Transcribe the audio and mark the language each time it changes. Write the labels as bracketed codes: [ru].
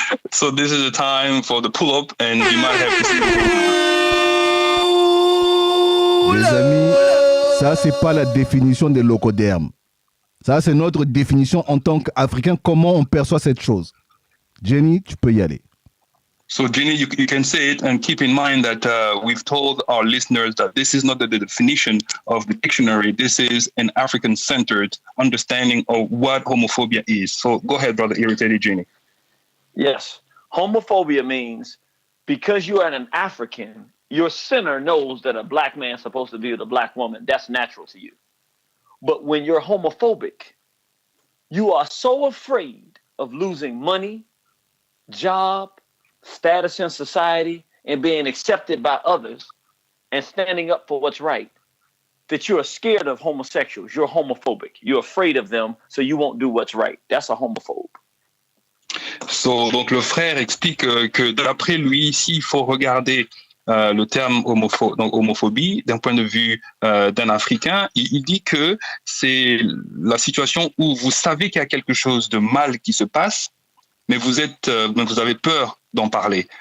[en] So this is the time for the pull-up and we might have to see. [fr] Les amis, Ça, c'est pas la définition des locodermes. Ça, c'est notre définition en tant qu'Africain, comment on perçoit cette chose. Genie, tu peux y aller. [en] So, Genie, you can say it, and keep in mind that we've told our listeners that this is not the definition of the dictionary. This is an African-centered understanding of what homophobia is. So, go ahead, brother Irritated Genie. Yes. Homophobia means because you are an African, your sinner knows that a black man is supposed to be with a black woman. That's natural to you. But when you're homophobic, you are so afraid of losing money, job, status in society, and being accepted by others and standing up for what's right, that you're scared of homosexuals. You're homophobic. You're afraid of them, so you won't do what's right. That's a homophobe. [fr] So, donc le frère explique que d'après lui, ici, il faut regarder le terme homophobie d'un point de vue d'un Africain. Il dit que c'est la situation où vous savez qu'il y a quelque chose de mal qui se passe, mais vous avez peur d'en parler.